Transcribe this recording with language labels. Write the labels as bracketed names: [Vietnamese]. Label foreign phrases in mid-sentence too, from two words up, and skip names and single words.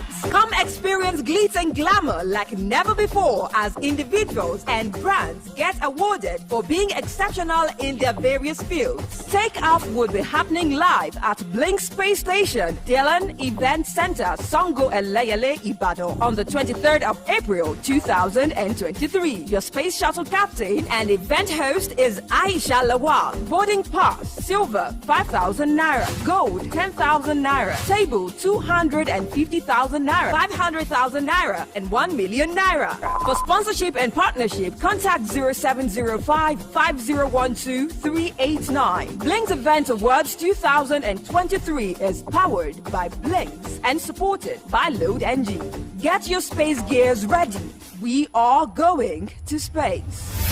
[English] Come experience glitz and glamour like never before as individuals and brands get awarded for being exceptional in their various fields. Takeoff will be happening live at Blink Space Station, Dylan Event Center, Songo Eleyele, Ibadan on the 23rd of April 2023. Your space shuttle captain and event host is Aisha Lawal. Boarding pass, silver 5,000 Naira, gold 10,000 Naira, table 250,000 Naira, 500,000 Naira, and 1 million Naira. For sponsorship and partnership, contact 0705 5012 389. Blinks Event Awards 2023 is powered by Blinks and supported by Load NG. Get your space gears ready. We are going to space.